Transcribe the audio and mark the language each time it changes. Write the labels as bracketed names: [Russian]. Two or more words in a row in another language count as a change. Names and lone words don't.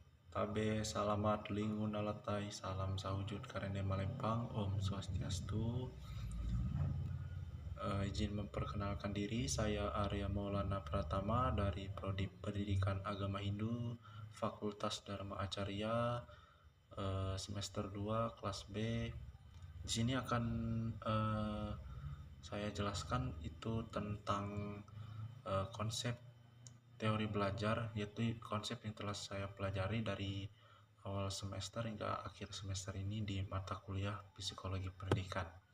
[Ngaju] Tabe, salamat lingun alatai, salam sawujud karene malempang, [Balinese] Om Swastiastu. [Indonesian] Izin memperkenalkan diri, saya Arya Maulana Pratama dari Prodi Pendidikan Agama Hindu, Fakultas Dharma Acarya, semester 2, kelas B. Di sini akan saya jelaskan itu tentang konsep teori belajar, yaitu konsep yang telah saya pelajari dari awal semester hingga akhir semester ini di mata kuliah Psikologi Pendidikan.